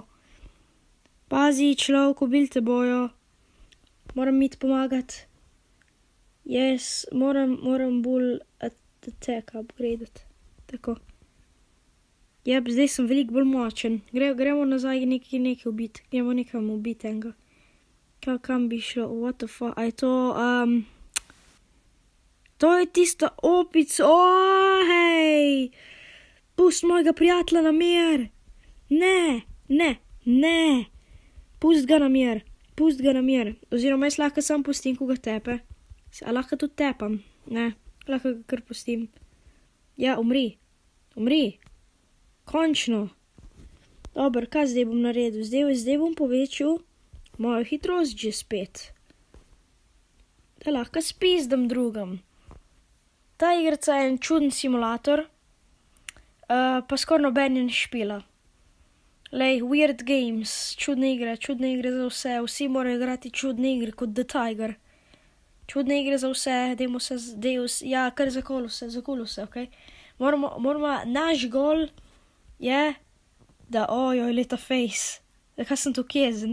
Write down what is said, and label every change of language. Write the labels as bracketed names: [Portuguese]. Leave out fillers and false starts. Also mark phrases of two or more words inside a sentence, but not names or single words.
[Slovenian] Pazi, človek, ubili te bojo, moram iti pomagati. Jaz moram bolj attack upgradati, tako. Jep, zdaj sem veliko bolj močen, gremo nazaj nekaj ubiti, gremo nekam ubiti enega. Kam bi šlo, [English] what the fuck, [Slovenian] a je to, to je tista opica, hej, pust mojega prijatelja na mir, ne, pust ga na mir, oziroma jaz lahko sam pustim, ko ga tepe, a lahko tudi tepam, ne, lahko ga kar pustim, ja, umri, končno, dobro, kaj zdaj bom naredil, zdaj bom povečal mojo hitrost že spet, da lahko spizdam drugam. Ta igrca je en čuden simulator, pa skoraj noben je ne špila. Lej, [English] weird games, [Slovenian] čudne igre za vse, vsi morajo igrati čudne igre kot The Tiger. Čudne igre za vse, ja, kar zakolu se, ok? Moramo, naš gol je, da ojoj, leta face, zakaj sem tako jezen.